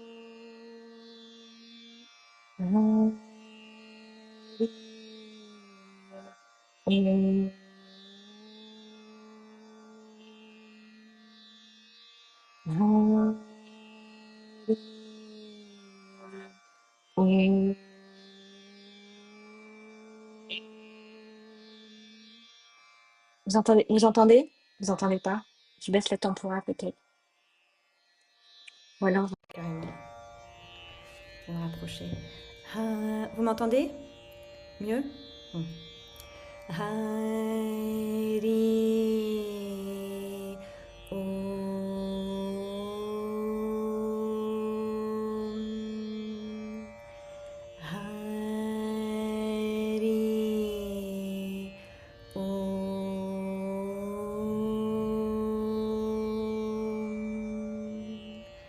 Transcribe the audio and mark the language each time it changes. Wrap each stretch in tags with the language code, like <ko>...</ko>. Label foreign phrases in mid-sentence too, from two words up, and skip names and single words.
<sa>हरि ॐ. Hari. Om.</sa> <fr>Vous entendez? Vous entendez? Vous entendez pas? Je baisse la tempora peut-être. Ou alors carrément. Je vais me rapprocher. Vous m'entendez? Mieux? Hmm.</fr> <sa>हरि ॐ. हरि ॐ.</sa>